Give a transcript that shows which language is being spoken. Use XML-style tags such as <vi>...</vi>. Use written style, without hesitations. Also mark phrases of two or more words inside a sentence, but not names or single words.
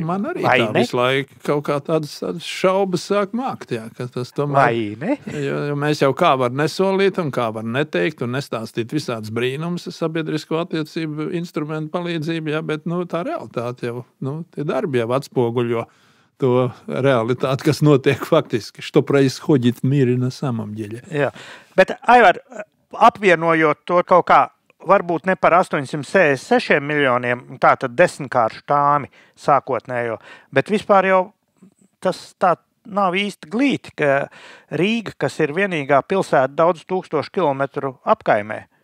<lv>Man arī tā visu laiku kaut kā tādas šaubas sāk mākt, jā, ka tas tomēr... Vai ne? Jo mēs jau kā var nesolīt un kā var neteikt un nestāstīt visādas brīnums sabiedrisko attiecību instrumentu palīdzību, jā, bet tā realitāte jau, tie darbi jau atspoguļo to realitāti, kas notiek faktiski.</lv> <ru>Что происходит в мире на самом деле.</ru> <lv>Jā, bet Aivar, apvienojot to kaut kā, varbūt ne par 866 miljoniem, tātad 10-kāršu Tāmi sākotnējo, bet vispār jau tas tā nav īsti glīti, ka Rīga, kas ir vienīgā pilsēta daudz tūkstošu kilometru apkaimē,</lv>